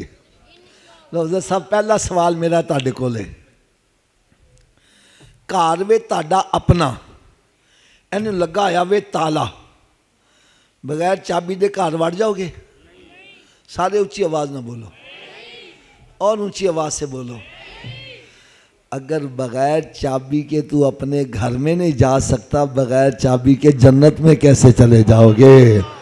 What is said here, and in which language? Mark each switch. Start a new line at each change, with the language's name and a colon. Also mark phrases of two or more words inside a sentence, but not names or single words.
Punjabi: لو حضرت صاحب پہلا سوال میرا تہاڈے کول ہے، گھر وے تہاڈا اپنا اینوں لگا ہویا وے تالا، بغیر چابی دے گھر وڑ جاؤ گے؟
Urdu: سارے اونچی آواز نہ بولو اور اونچی آواز سے بولو۔ اگر بغیر چابی کے تو اپنے گھر میں نہیں جا سکتا، بغیر چابی کے جنت میں کیسے چلے جاؤ گے؟